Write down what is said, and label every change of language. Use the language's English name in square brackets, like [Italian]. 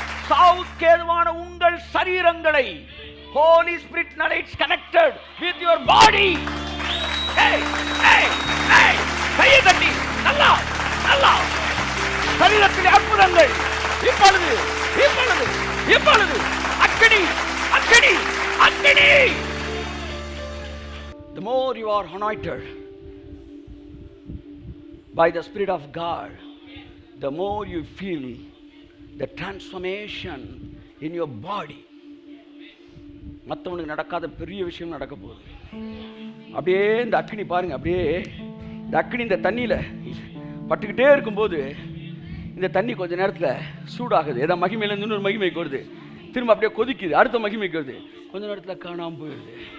[Tamil] சாவுக்கேதுவான உங்கள் சரீரங்களை [English] Holy Spirit knowledge connected with your body. Hey, hey, hey. [Tamil] கையை தட்டி நல்லா நல்லா சரீரத்தில் அற்புதங்கள் இப்பொழுது இப்பொழுது இப்பொழுது அக்கினி அக்கினி அக்கினி. [English] The more you are anointed by the Spirit of God, the more you feel the transformation in your body. [Tamil] மற்றவனுக்கு நடக்காத பெரிய விஷயம் நடக்க போகுது. அப்படியே இந்த அக்கினி பாருங்க, அப்படியே இந்த அக்கினி இந்த தண்ணியில் பட்டுக்கிட்டே இருக்கும்போது இந்த தண்ணி கொஞ்ச நேரத்தில் சூடாகுது, ஏதோ மகிமையிலேருந்து இன்னொரு மகிமைக்கு வருது, திரும்ப அப்படியே கொதிக்குது, அடுத்த மகிமைக்கு வருது, கொஞ்ச நேரத்தில் காணாமல் போயிடுது.